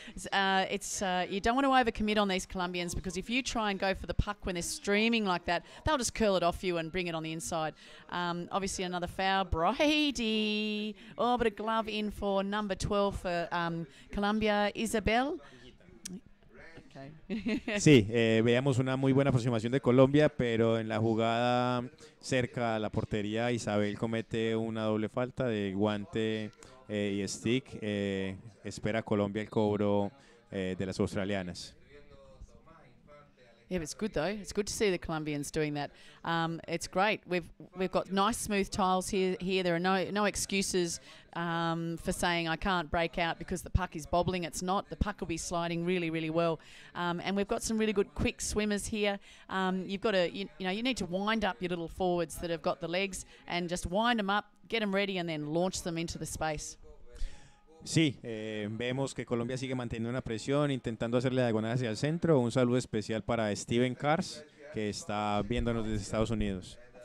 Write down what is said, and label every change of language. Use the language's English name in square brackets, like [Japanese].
[English] You don't want to overcommit on these Colombians, because if you try and go for the puck when they're streaming like that, they'll just curl it off you and bring it on the inside. Obviously another foul. Brady. Oh, but a glove in for number 12 for Colombia, Isabel. [Spanish] Sí, veíamos una muy buena aproximación de Colombia, pero en la jugada cerca a la portería Isabel comete una doble falta de guante y stick. Espera Colombia el cobro de las australianas. [English] Yeah, but it's good though. It's good to see the Colombians doing that. It's great. We've got nice smooth tiles here. There are no excuses for saying I can't break out because the puck is bobbling. It's not. The puck will be sliding really, really well. And we've got some really good quick swimmers here. You've got to, you need to wind up your little forwards that have got the legs and just wind them up, get them ready, and then launch them into the space. [Spanish] Sí, vemos que Colombia sigue manteniendo una presión, intentando hacerle diagonal hacia el centro. Un saludo especial para Steven Cars, que está viéndonos desde Estados Unidos.